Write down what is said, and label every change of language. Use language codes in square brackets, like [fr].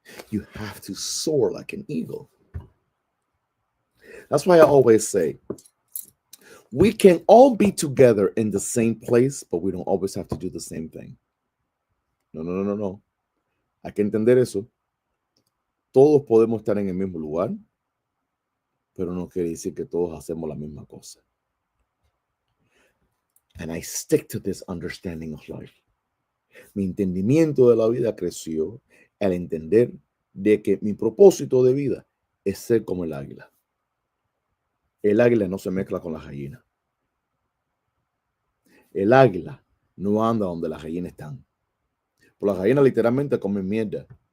[en] You have to soar like an eagle. That's why I always say, we can all be together in the same place, but we don't always have to do the same thing. [es] No, no, no, no, no. Hay que entender eso. Todos podemos estar en el mismo lugar, pero no quiere decir que todos hacemos la misma cosa. [en] And I stick to this understanding of life. [es] Mi entendimiento de la vida creció al entender de que mi propósito de vida es ser como el águila. El águila no se mezcla con las gallinas. El águila no anda donde las gallinas están. Pues las gallinas literalmente comen mierda.